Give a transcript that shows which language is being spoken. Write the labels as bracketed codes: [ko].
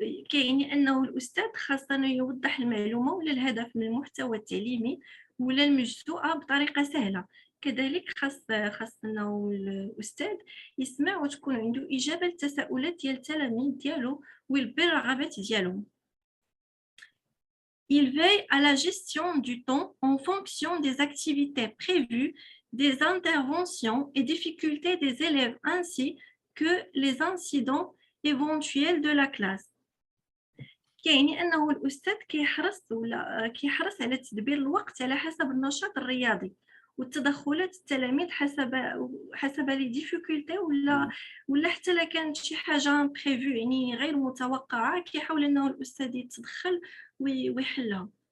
[ar] كاين أنه الأستاذ خاصة يوضح المعلومة ولا الهدف من المحتوى التعليمي ولا المجزوءة بطريقة سهلة. كذلك خاص أنه الأستاذ يسمع وتكون عنده إجابة للتساؤلات ديال التلاميذ ديالو ويلبي الرغبات ديالهم. [fr] Il veille à la gestion du temps en fonction des activités prévues, des interventions et difficultés des élèves ainsi que les incidents éventuels de la classe. [ar] يعني أنه الأستاذ كيحرص على تدبير الوقت على حسب النشاط الرياضي والتدخلات التلاميذ حسب [fr] لي ديفيكولتي [ar] ولا حتى لا كانت شي حاجه بريفو يعني غير متوقعه كيحاول انه الاستاذ يتدخل ويحلها.